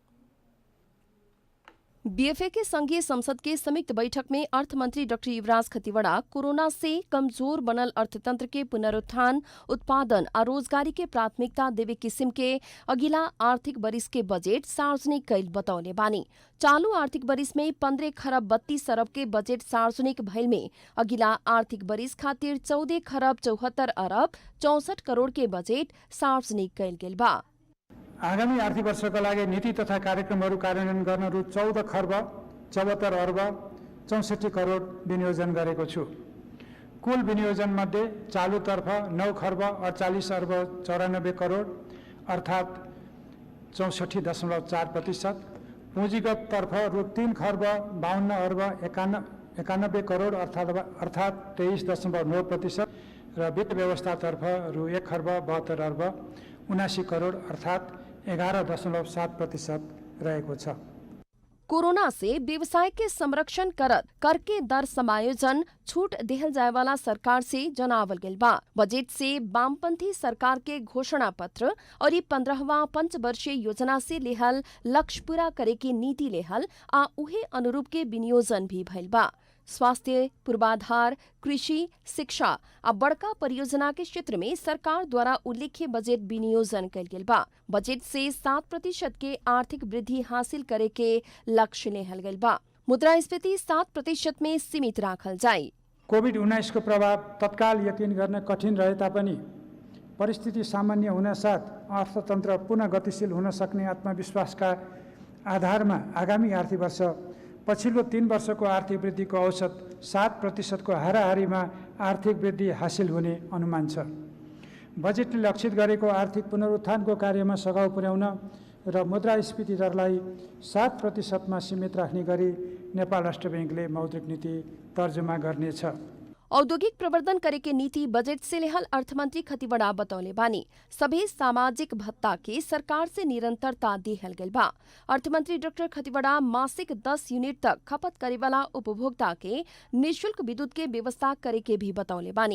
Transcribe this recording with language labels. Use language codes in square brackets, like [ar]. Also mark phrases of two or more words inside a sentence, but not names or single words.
[bho] बीएफए के संघीय संसद के संयुक्त बैठक में अर्थमंत्री डॉक्टर युवराज खतिवड़ा कोरोना से कमजोर बनल अर्थतंत्र के पुनरुत्थान, उत्पादन और रोजगारी के प्राथमिकता देवे किसिम के अगिला आर्थिक वर्ष के बजट सार्वजनिक कैल बतौले बानी। चालू आर्थिक वर्ष में 15 खरब 32 अरब के बजट सार्वजनिक भइल में अगिला आर्थिक वर्ष खातिर 14 खरब 74 अरब 64 करोड़ के बजट सार्वजनिक कैल गेल बा। [ne] आगामी आर्थिक वर्षका लागि नीति तथा कार्यक्रमहरू कार्यान्वयन गर्न रु 14 खर्ब 74 अर्ब 64 करोड विनियोजन गरेको छु। कुल विनियोजन मध्ये चालुतर्फ 9 खर्ब 48 अर्ब 94 करोड अर्थात् 64.4%, पुँजीगत तर्फ रु 3 खर्ब 52 अर्ब 91 करोड अर्थात् 23.9% र वित्त व्यवस्थातर्फ रु 1 खर्ब 72 अर्ब 79 करोड अर्थात् 11.7% रहेको छ। [bho] कोरोना से व्यवसाय के संरक्षण करत कर के दर समायोजन छूट देहल जाए वाला सरकार से जनावल गेल बा। बजट से वामपंथी सरकार के घोषणा पत्र और 15वां पंचवर्षीय योजना से लेहल लक्ष्य पूरा करे के नीति लेहल आ उहे अनुरूप के विनियोजन भी भइल बा। स्वास्थ्य, पूर्वाधार, कृषि, शिक्षा आ बड़का परियोजना के क्षेत्र में सरकार द्वारा उल्लेख्य बजट विनियोजन कल गेल बा। बजट से 7% के आर्थिक वृद्धि हासिल करे के लक्ष्य लेहल गेल बा। मुद्रास्फीति 7% में सीमित राखल जाए। [ne] कोभिड-19 को प्रभाव तत्काल यकिन गर्न कठिन रहे तापनि परिस्थिति सामान्य हुन साथ अर्थतन्त्र पुनः गतिशील हुन सक्ने आत्मविश्वासका आधारमा आगामी आर्थिक वर्ष पछिल्लो 3 वर्षको आर्थिक वृद्धिको औसत 7% को हाराहारीमा आर्थिक वृद्धि हासिल हुने अनुमान छ। बजेटले लक्षित गरेको आर्थिक पुनरुत्थानको कार्यमा सघाउ पुर्याउन र मुद्रास्फीति दरलाई 7% मा सीमित राख्ने गरी नेपाल राष्ट्र बैंकले मौद्रिक नीति तर्जुमा गर्नेछ। [bho] औद्योगिक प्रवर्धन करे के नीति बजट से लेहल अर्थमंत्री खतिवड़ा बतौले बानी। सभी सामाजिक भत्ता के सरकार से निरंतरता देहल गेल बा। अर्थमंत्री डॉक्टर खतिवड़ा मासिक 10 यूनिट तक खपत करे वाला उपभोक्ता के निःशुल्क विद्युत के व्यवस्था करे के भी बतौले बानी।